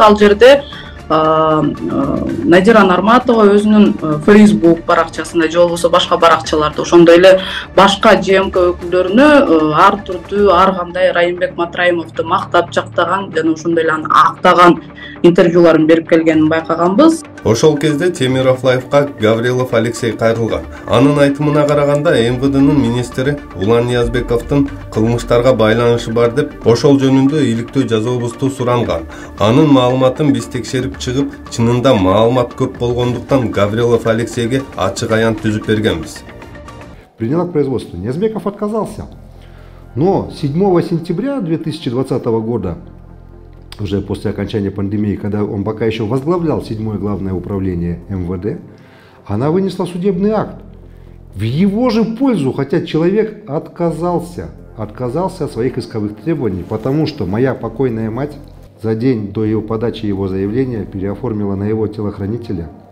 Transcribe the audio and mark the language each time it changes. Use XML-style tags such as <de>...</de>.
<ky>Ал жерде Надира Нарматова өзүнүн Facebook баракчасында же болбосо башка баракчаларда ошондой эле башка ЖМК өкүлдөрүнө ар түрдүү ар кандай Райымбек Матраимовду мактап жактаган жана ошондой эле аны актаган интервьюларын берип келгенин байкаганбыз. Ошол кезде Темиров Лайфка Гаврилов Алексей кайрылган. Анын айтымына караганда МВДнын министри Улан Ниязбековдун кылмыштарга байланышы бар деп ошол жөнүндө иликтөө жазуубузду суранган. Анын маалыматын биз текшерип чыгып, чынында маалымат көп болгондуктан Гаврилов Алексейге ачык аян түзүп бергенбиз.</ky> <ru>Приняла к производству. Ниязбеков отказался. Но 7 сентября 2020 года, уже после окончания пандемии, когда он пока еще возглавлял 7-е главное управление МВД, она вынесла судебный акт в его же пользу, хотя человек отказался от своих исковых требований, потому что моя покойная мать за день до его подачи его заявления переоформила на его телохранителя</ru>